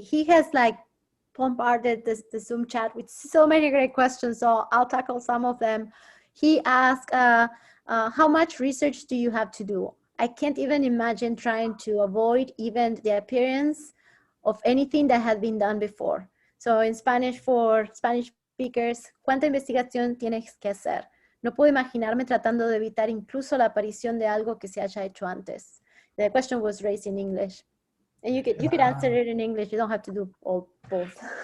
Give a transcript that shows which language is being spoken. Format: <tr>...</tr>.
<en>He has like bombarded the Zoom chat with so many great questions. So I'll tackle some of them. He asked, how much research do you have to do? I can't even imagine trying to avoid even the appearance of anything that had been done before. So in Spanish, for Spanish speakers,</en> <es>¿cuánta investigación tienes que hacer? No puedo imaginarme tratando de evitar incluso la aparición de algo que se haya hecho antes.</es> <en>The question was raised in English. And you could answer it in English. You don't have to do both.</en>